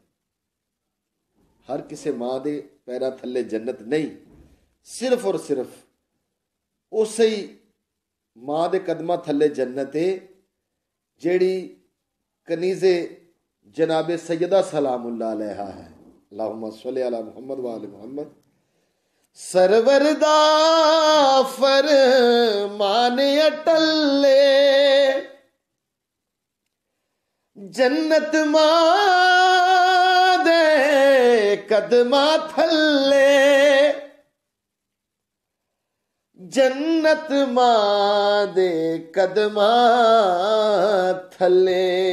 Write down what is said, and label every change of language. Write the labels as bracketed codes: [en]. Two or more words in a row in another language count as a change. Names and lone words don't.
[pa] ਹਰ ਕਿਸੀ ਮਾਂ ਦੇ ਪੈਰਾਂ ਥੱਲੇ ਜੰਨਤ ਨਹੀਂ, ਸਿਰਫ਼ ਔਰ ਸਿਰਫ਼ ਉਸ ਹੀ ਮਾਂ ਦੇ ਕਦਮਾਂ ਥੱਲੇ ਜੰਨਤ ਹੈ ਜਿਹੜੀ ਕਨੀਜ਼ੇ ਜਨਾਬੇ ਸੱਯਦਾ [ar] سلام الله عليها [pa] ਹੈ। [ar] اللهم صل على محمد وآل محمد. [pa] ਸਰਵਰ ਦਾ ਫ਼ਰਮਾਨ ਅਟੱਲੇ, ਜੰਨਤ ਮਾਂ ਦੇ ਕਦਮਾਂ ਥੱਲੇ, ਜੰਨਤ ਮਾਂ ਦੇ ਕਦਮਾਂ ਥੱਲੇ।